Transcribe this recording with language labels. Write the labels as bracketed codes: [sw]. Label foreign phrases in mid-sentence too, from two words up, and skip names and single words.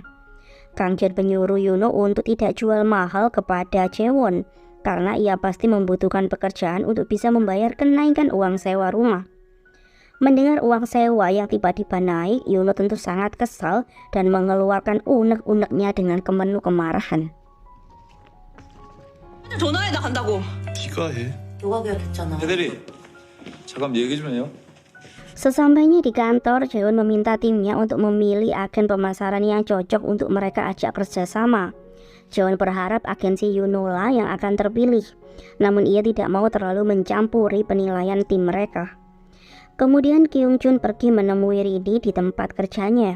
[id] Kang Kyun menyuruh Yuno untuk tidak jual mahal kepada Jaewon karena ia pasti membutuhkan pekerjaan untuk bisa membayar kenaikan uang sewa rumah. Mendengar uang sewa yang tiba-tiba naik, Yuno tentu sangat kesal dan mengeluarkan unek-uneknya dengan penuh kemarahan. [ko] 전화해 나 간다고. 네가 해. 너가 계약했잖아. 대대리 잠깐 얘기 좀 해요. [id] Sesampainya di kantor, Jaewon meminta timnya untuk memilih agen pemasaran yang cocok untuk mereka ajak kerjasama. Jaewon berharap agensi Yunola yang akan terpilih, namun ia tidak mau terlalu mencampuri penilaian tim mereka. Kemudian Kyung Jun pergi menemui Rini di tempat kerjanya.